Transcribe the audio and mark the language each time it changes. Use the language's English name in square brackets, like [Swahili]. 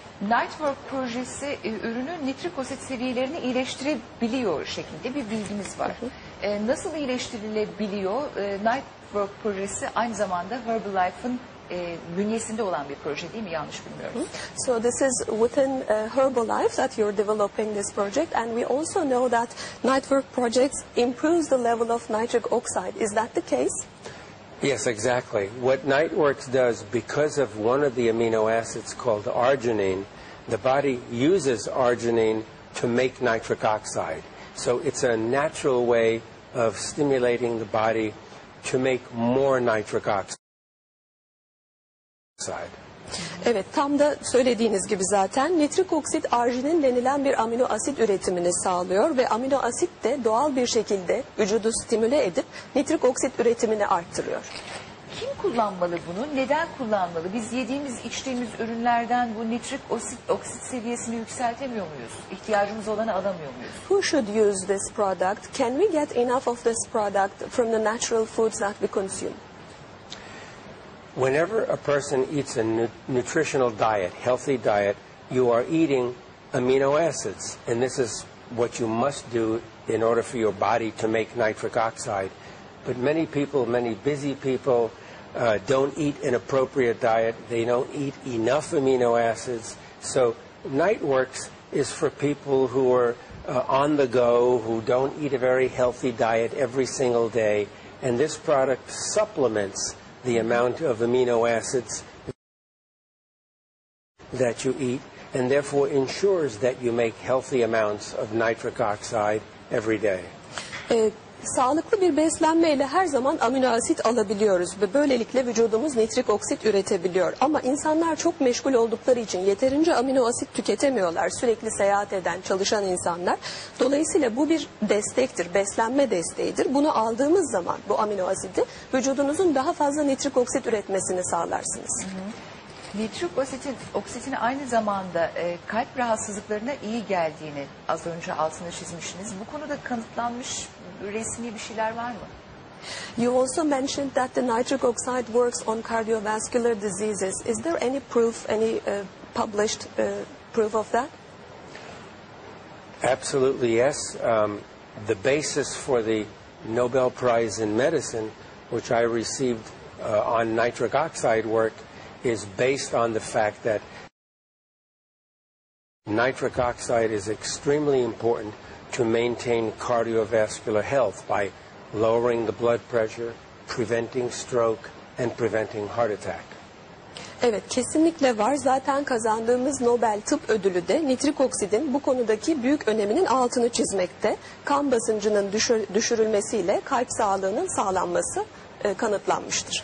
[Turkish] NiteWorks projesi ürünün nitrik oksit seviyelerini iyileştirebiliyor şeklinde bir bilgimiz var. Nasıl iyileştirilebiliyor? NiteWorks projesi aynı zamanda Herbalife'ın bünyesinde olan bir proje değil mi? Yanlış bilmiyorum. [English] So this is within Herbalife that you're developing this project, and we also know that NiteWorks projects improves the level of nitric oxide. Is that the case? Yes, exactly. What NiteWorks does, because of one of the amino acids called arginine, the body uses arginine to make nitric oxide. So it's a natural way of stimulating the body to make more nitric oxide. [Turkish] Evet, tam da söylediğiniz gibi zaten nitrik oksit arginin denilen bir amino asit üretimini sağlıyor ve amino asit de doğal bir şekilde vücudu stimüle edip nitrik oksit üretimini arttırıyor. Kim kullanmalı bunu? Neden kullanmalı? Biz yediğimiz, içtiğimiz ürünlerden bu nitrik oksit seviyesini yükseltemiyor muyuz? İhtiyacımız olanı alamıyor muyuz? [English] Who should use this product? Can we get enough of this product from the natural foods that we consume? Whenever a person eats a nutritional diet, healthy diet, you are eating amino acids. And this is what you must do in order for your body to make nitric oxide. But many people, many busy people, don't eat an appropriate diet. They don't eat enough amino acids. So NiteWorks is for people who are on the go, who don't eat a very healthy diet every single day. And this product supplements the amount of amino acids that you eat, and therefore ensures that you make healthy amounts of nitric oxide every day. [Turkish] Sağlıklı bir beslenmeyle her zaman amino asit alabiliyoruz ve böylelikle vücudumuz nitrik oksit üretebiliyor. Ama insanlar çok meşgul oldukları için yeterince amino asit tüketemiyorlar. Sürekli seyahat eden, çalışan insanlar. Dolayısıyla bu bir destektir, beslenme desteğidir. Bunu aldığımız zaman bu amino asidi vücudunuzun daha fazla nitrik oksit üretmesini sağlarsınız. Nitrik oksitin aynı zamanda kalp rahatsızlıklarına iyi geldiğini az önce altını çizmişsiniz. Bu konuda kanıtlanmış resmi bir şeyler var mı? [English] You also mentioned that the nitric oxide works on cardiovascular diseases. Is there any proof, any published proof of that? Absolutely, yes. The basis for the Nobel Prize in Medicine, which I received on nitric oxide work, is based on the fact that nitric oxide is extremely important to maintain cardiovascular health by lowering the blood pressure, preventing stroke, and preventing heart attack. [Turkish] Evet, kesinlikle var. Zaten kazandığımız Nobel Tıp Ödülü de nitrik oksidin bu konudaki büyük öneminin altını çizmekte. Kan basıncının düşürülmesiyle kalp sağlığının sağlanması kanıtlanmıştır.